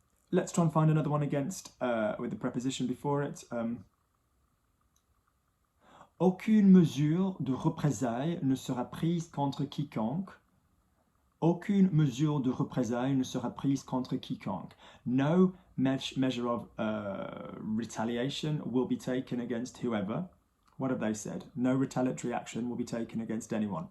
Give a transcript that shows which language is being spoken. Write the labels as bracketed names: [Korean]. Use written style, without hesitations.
[English] Let's try and find another one against with the preposition before it. [French] Aucune mesure de représailles ne sera prise contre quiconque. Aucune mesure de représailles ne sera prise contre quiconque. [English] No measure of retaliation will be taken against whoever. What have they said? No retaliatory action will be taken against anyone.